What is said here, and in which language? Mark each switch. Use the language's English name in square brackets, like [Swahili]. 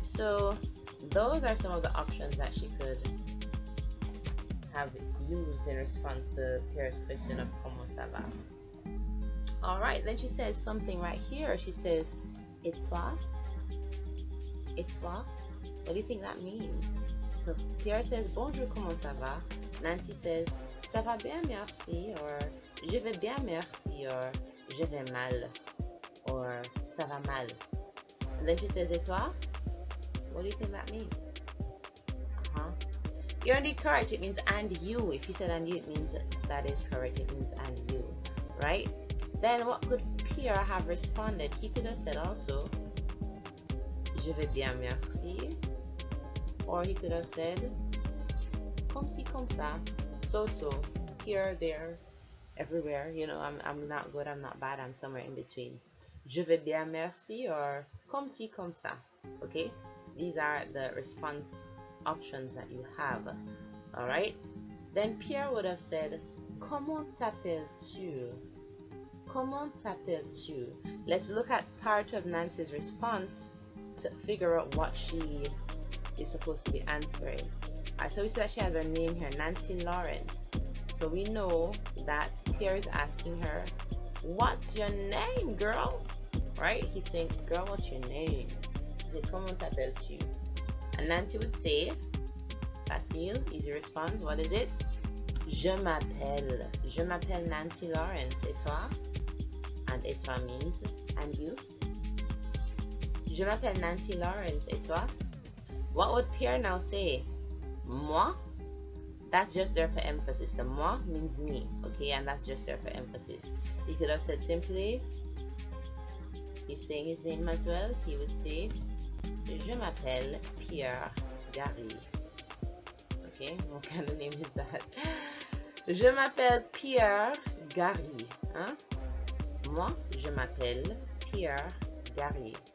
[English] So those are some of the options that she could have used in response to Pierre's question of [French] comment ça va. [English] Alright, then she says something right here. She says, [French] et toi? Et toi? [English] What do you think that means? So Pierre says, [French] bonjour, comment ça va? Nancy [English] says, [French] ça va bien, merci, or je vais bien, merci, or je vais mal, or ça va mal. [English] And then she says, [French] et toi? [English] What do you think that means? You're indeed correct. It means and you. If you said and you, it means that is correct. It means and you, right? Then what could Pierre have responded? He could have said also, [French] je vais bien, merci. [English] Or he could have said, [French] comme ci, comme ça, [English] so, here, there, everywhere. You know, I'm not good, I'm not bad, I'm somewhere in between. [French] Je vais bien, merci, or comme ci, comme ça. [English] Okay? These are the response options that you have. Alright? Then Pierre would have said, [French] comment t'appelles-tu? Comment t'appelles-tu? [English] Let's look at part of Nancy's response to figure out what she is supposed to be answering. Alright, so we see that she has her name here, Nancy Lawrence. So we know that Pierre is asking her, what's your name, girl? Right? He's saying, girl, what's your name? He said, [French] comment t'appelles-tu? [English] And Nancy would say, [French] facile, [English] easy response, what is it? [French] Je m'appelle Nancy Lawrence. Et toi? [English] And [French] et toi [English] means and you. [French] Je m'appelle Nancy Lawrence. Et toi? [English] What would Pierre now say? [French] Moi? [English] That's just there for emphasis. The moi means me, okay? And that's just there for emphasis. He could have said simply, he's saying his name as well. [French] He would say, je m'appelle Pierre Gary. [English] Okay, what kind of name is that? [French] Je m'appelle Pierre Gary. Hein? Moi, je m'appelle Pierre Gary.